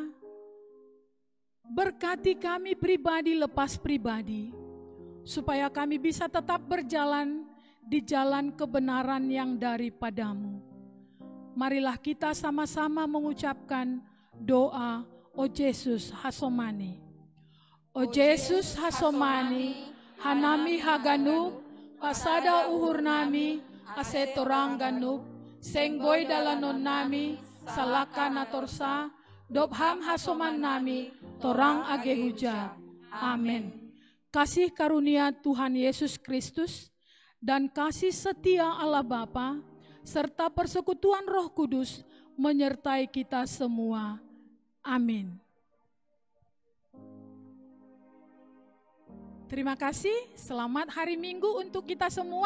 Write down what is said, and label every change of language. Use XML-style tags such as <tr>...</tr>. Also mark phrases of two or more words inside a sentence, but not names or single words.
<id>Berkati kami pribadi lepas pribadi, supaya kami bisa tetap berjalan di jalan kebenaran yang daripadamu. Marilah kita sama-sama mengucapkan doa O Yesus Hasomani.</id> <bts>O Jesus hasomani, hanami haganup, pasada uhur nami, ase torang ganup, seng boy dalanon nami, salaka natorsa, dobham hasoman nami, torang age hujab.</bts> <id>Amin. Kasih karunia Tuhan Yesus Kristus dan kasih setia Allah Bapa serta persekutuan Roh Kudus menyertai kita semua. Amin. Terima kasih, selamat hari Minggu untuk kita semua.</id>